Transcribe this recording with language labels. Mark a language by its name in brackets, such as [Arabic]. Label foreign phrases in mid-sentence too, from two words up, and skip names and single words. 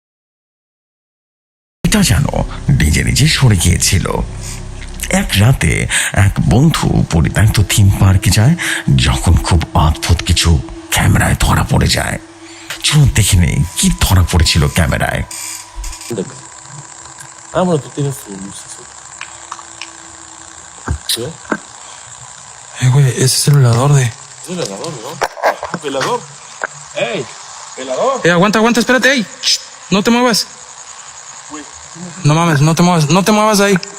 [Bangla] এটা যেন নিজে নিজে সরে গিয়েছিল। এক রাতে এক বন্ধু পরিত্যক্ত থিম পার্কে যায়, যখন খুব অদ্ভুত কিছু ক্যামেরায় ধরা পড়ে যায়। চলুন দেখে নেই কি ধরা পড়েছিল ক্যামেরায়। [Spanish] Ah, bueno, tú tienes tu luz. ¿Qué? Güey, ese es el velador de... Es el velador, ¿no? Ah, velador. ¡Ey! ¡Velador! Aguanta, aguanta, espérate, ey. Shh, no te muevas. Güey, No mames, no te muevas de ahí.